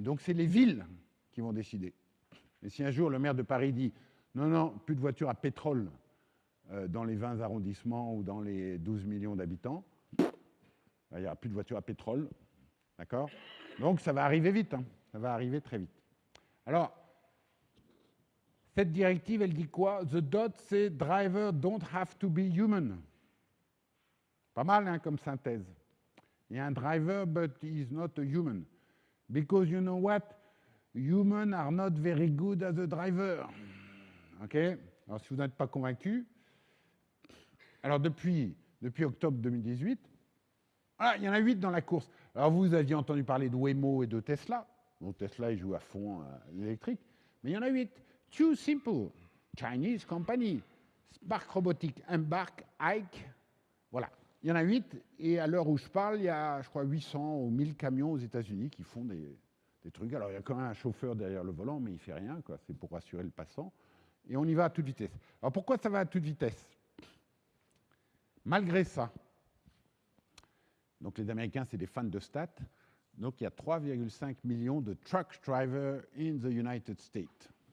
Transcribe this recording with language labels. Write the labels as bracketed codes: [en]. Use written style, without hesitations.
[fr] Donc c'est les villes qui vont décider. Et si un jour le maire de Paris dit non, non, plus de voitures à pétrole dans les 20 arrondissements ou dans les 12 millions d'habitants, il n'y aura plus de voitures à pétrole, d'accord? Donc ça va arriver vite, hein. Ça va arriver très vite. Alors, cette directive, elle dit quoi? [en] The DOT, c'est driver don't have to be human. [fr] Pas mal, hein, comme synthèse. Il y a un driver, [en] but he is not a human. Because you know what? Humans are not very good as a driver. OK? [fr] Alors, si vous n'êtes pas convaincu, alors depuis octobre 2018, il y en a 8 dans la course. Alors, vous aviez entendu parler de Waymo et de Tesla. Bon, Tesla, il joue à fond l'électrique. Mais il y en a 8. [en] Too Simple, Chinese company. [fr] Spark Robotics, Embark, Ike. Voilà. Il y en a 8. Et à l'heure où je parle, il y a, je crois, 800 ou 1000 camions aux États-Unis qui font des trucs. Alors, il y a quand même un chauffeur derrière le volant, mais il ne fait rien, quoi. C'est pour rassurer le passant. Et on y va à toute vitesse. Alors, pourquoi ça va à toute vitesse? Malgré ça, donc les Américains, c'est des fans de stats, donc il y a 3,5 millions de [en] truck drivers in the United States.